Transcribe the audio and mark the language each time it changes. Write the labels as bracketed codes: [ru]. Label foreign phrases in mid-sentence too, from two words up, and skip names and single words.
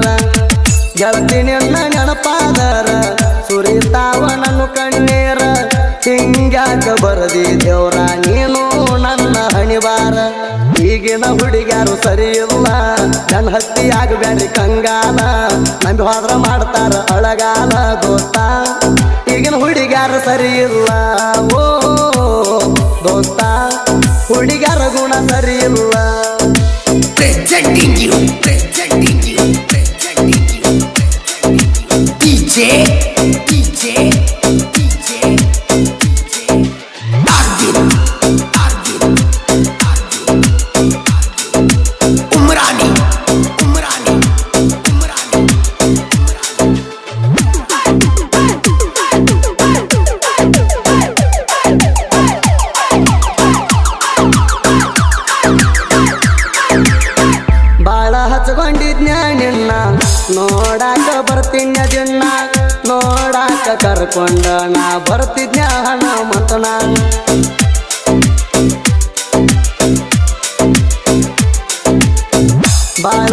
[kn] ಗೆಳತಿ ನಿನ್ನ ನೆನಪಾದರ ಸುರಿತಾವ ನನ್ನ ಕಣ್ಣೀರ ಹಿಂಗ್ಯಾಕ ಬರದಿ ದೇವ್ರ ನೀನು ನನ್ನ ಹಣಿವಾರ ಈಗಿನ ಹುಡುಗ್ಯಾರು ಸರಿ ಇಲ್ಲ ನನ್ನ ಹತ್ತಿ ಆಗಬ್ಯಾಡ್ರಿ ಕಂಗಾಲ ನಂಬಿ ಹೋದ್ರ ಮಾಡ್ತಾರ ಅಳಗಾಲ ದೋಸ್ತ ಈಗಿನ ಹುಡುಗ್ಯಾರು ಸರಿ ಇಲ್ಲ ಓ ದೋಸ್ತ ಹುಡುಗ್ಯಾರ ಗುಣ ಸರಿ ಇಲ್ಲ [en] presenting you, presenting you, presenting you, DJ, DJ, DJ, DJ, Arvin, Arvin, Arvin, Umrani, Umrani, Umrani, [kn] ಬಾಳ ಹಚ್ಕೊಂಡಿದ್ನ ನಿನ್ನ ನೋಡಾಕ ಬರ್ತಿದ್ನ ದಿನ ನೋಡಾಕ ಕರ್ಕೊಂಡ ನಾ ಬರ್ತಿದ್ನ ಹನುಮಂತನ ಬಾಳ